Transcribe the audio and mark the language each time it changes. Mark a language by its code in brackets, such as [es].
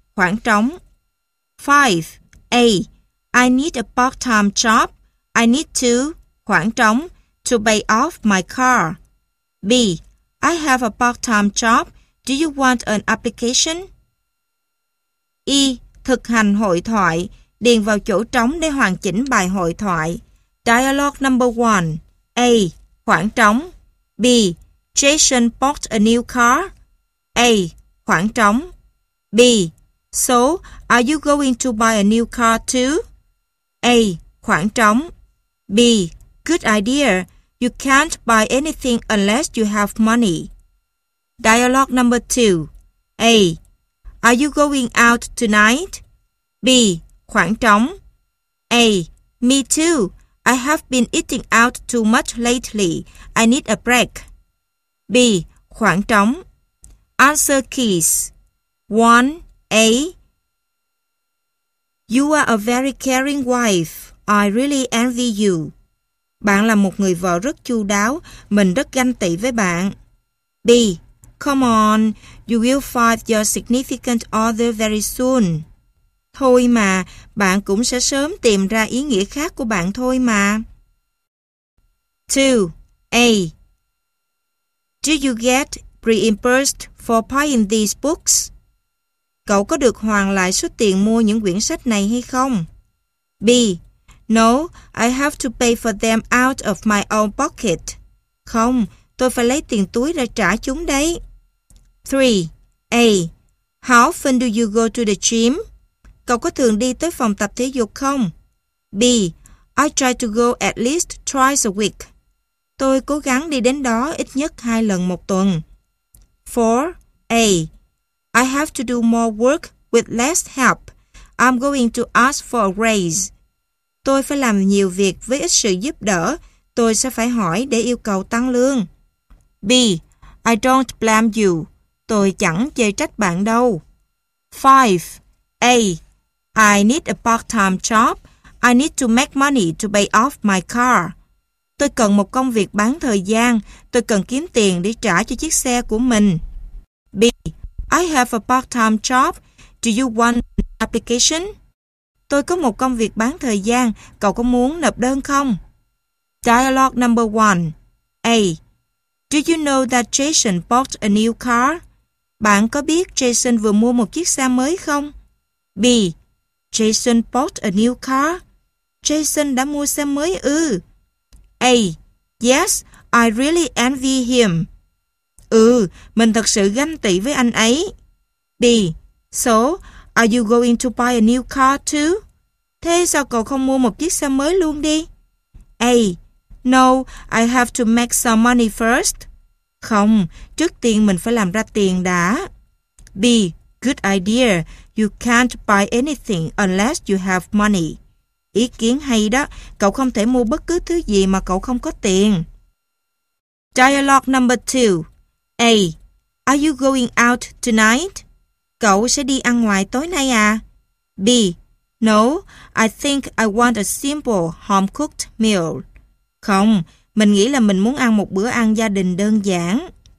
[vi] Khoảng trống. 5. [en] A. I need a part-time job. I need to... [vi] Khoảng trống. [en] To pay off my car. B. I have a part-time job. Do you want an application? [vi] E. Thực hành hội thoại. Điền vào chỗ trống để hoàn chỉnh bài hội thoại. [en] Dialogue number 1. A. [vi] Khoảng trống. [en] B. Jason bought a new car. [vi] A. Khoảng trống. [en] B. So, are you going to buy a new car too? [vi] A. Khoảng trống. [en] B. Good idea. You can't buy anything unless you have money. Dialogue number 2. A. Are you going out tonight? [vi] B. Khoảng trống. [en] A. Me too. I have been eating out too much lately. I need a break. [vi] B. Khoảng trống. [en] Answer keys. 1. A. You are a very caring wife. I really envy you. [vi] Bạn là một người vợ rất chu đáo. Mình rất ganh tị với bạn. [en] B. Come on, you will find your significant other very soon. [vi] Thôi mà, bạn cũng sẽ sớm tìm ra ý nghĩa khác của bạn thôi mà. [en] 2. A. Do you get reimbursed for buying these books? [vi] Cậu có được hoàn lại số tiền mua những quyển sách này hay không? [en] B. No, I have to pay for them out of my own pocket. [vi] Không, tôi phải lấy tiền túi ra trả chúng đấy. [en] 3. A. How often do you go to the gym? [vi] Cậu có thường đi tới phòng tập thể dục không? [en] B. I try to go at least twice a week. [vi] Tôi cố gắng đi đến đó ít nhất 2 lần một tuần. [en] 4. A. I have to do more work with less help. I'm going to ask for a raise. [vi] Tôi phải làm nhiều việc với ít sự giúp đỡ. Tôi sẽ phải hỏi để yêu cầu tăng lương. [en] B. I don't blame you. [vi] Tôi chẳng chê trách bạn đâu. [en] 5. A. I need a part-time job. I need to make money to pay off my car. [vi] Tôi cần một công việc bán thời gian. Tôi cần kiếm tiền để trả cho chiếc xe của mình. [en] B. I have a part-time job. Do you want an application? [vi] Tôi có một công việc bán thời gian. Cậu có muốn nộp đơn không? [en] Dialogue number 1. A. Do you know that Jason bought a new car? [vi] Bạn có biết Jason vừa mua một chiếc xe mới không? [en] B. Jason bought a new car? [vi] Jason đã mua xe mới ư? [en] A. Yes, I really envy him. [vi] Ừ, mình thật sự ganh tị với anh ấy. [en] B. So, are you going to buy a new car too? [vi] Thế sao cậu không mua một chiếc xe mới luôn đi? [en] A. No, I have to make some money first. [vi] Không, trước tiên mình phải làm ra tiền đã. [en] B. Good idea. You can't buy anything unless you have money. [vi] Ý kiến hay đó. Cậu không thể mua bất cứ thứ gì mà cậu không có tiền. [en] Dialogue number 2. A. Are you going out tonight? [vi] Cậu sẽ đi ăn ngoài tối nay à? [en] B. No, I think I want a simple home-cooked meal. [vi] Không, mình nghĩ là mình muốn ăn một bữa ăn gia đình đơn giản.